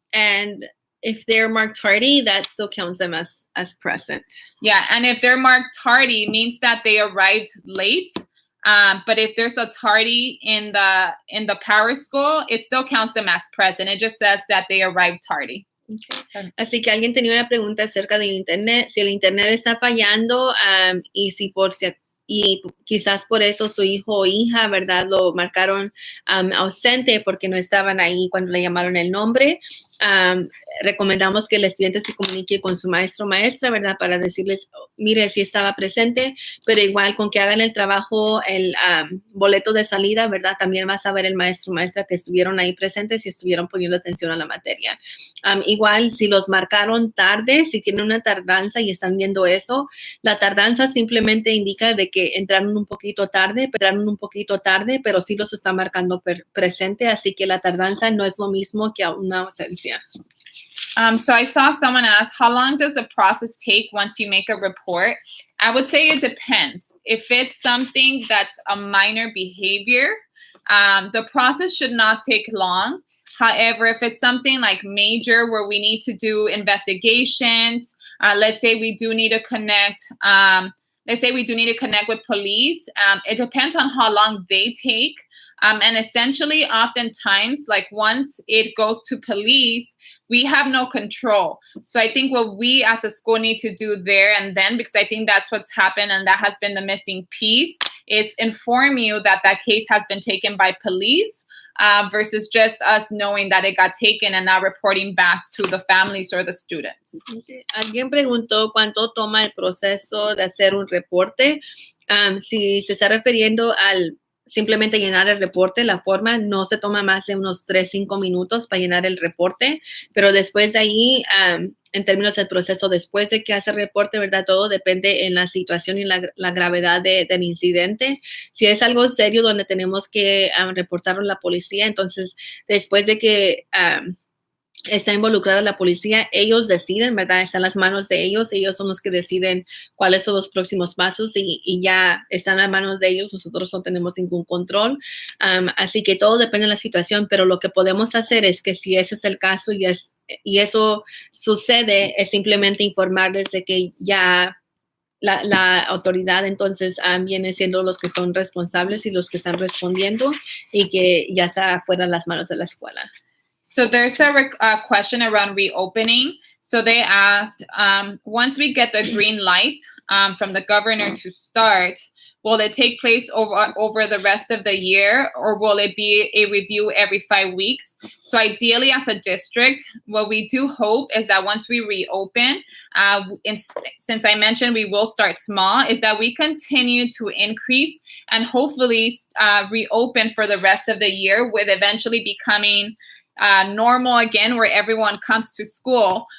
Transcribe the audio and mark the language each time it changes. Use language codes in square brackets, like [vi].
[en] And if they're marked tardy, that still counts them as present. Yeah, and if they're marked tardy, means that they arrived late. But if there's a tardy in the power school, it still counts them as present. It just says that they arrived tardy. Okay. [es] Así que alguien tenía una pregunta acerca del internet, si el internet está fallando y y quizás por eso su hijo o hija, ¿verdad? Lo marcaron ausente porque no estaban ahí cuando le llamaron el nombre. Recomendamos que el estudiante se comunique con su maestro o maestra, ¿verdad? Para decirles, mire, si estaba presente, pero igual con que hagan el trabajo, el boleto de salida, ¿verdad? También va a saber el maestro o maestra que estuvieron ahí presentes y estuvieron poniendo atención a la materia. Igual, si los marcaron tarde, si tienen una tardanza y están viendo eso, la tardanza simplemente indica de que entraron un poquito tarde, pero sí los está marcando presente, así que la tardanza no es lo mismo que una ausencia. [en] So I saw someone ask, how long does the process take once you make a report? I would say it depends. If it's something that's a minor behavior, the process should not take long. However, if it's something like major where we need to do investigations, let's say we do need to connect, with police, it depends on how long they take. And essentially, oftentimes, like once it goes to police, we have no control. So I think what we as a school need to do there and then, because I think that's what's happened and that has been the missing piece, is inform you that that case has been taken by police versus just us knowing that it got taken and not reporting back to the families or the students. Okay. [es] Alguien preguntó cuánto toma el proceso de hacer un reporte. Si se está refiriendo al simplemente llenar el reporte, la forma no se toma más de unos 3-5 minutos para llenar el reporte, pero después de ahí, en términos del proceso, después de que hace el reporte, ¿verdad? Todo depende en la situación y la gravedad del incidente. Si es algo serio donde tenemos que reportarlo a la policía, entonces después de que está involucrada la policía, ellos deciden, ¿verdad? Está en las manos de ellos son los que deciden cuáles son los próximos pasos y ya están en las manos de ellos, nosotros no tenemos ningún control, así que todo depende de la situación, pero lo que podemos hacer es que si ese es el caso y eso sucede, es simplemente informarles de que ya la autoridad entonces viene siendo los que son responsables y los que están respondiendo y que ya está fuera de las manos de la escuela. [en] So there's a question around reopening. So they asked, once we get the green light from the governor to start, will it take place over the rest of the year, or will it be a review every 5 weeks? So ideally, as a district, what we do hope is that once we reopen, since I mentioned we will start small, is that we continue to increase and hopefully reopen for the rest of the year, with eventually becoming normal again, where everyone comes to school.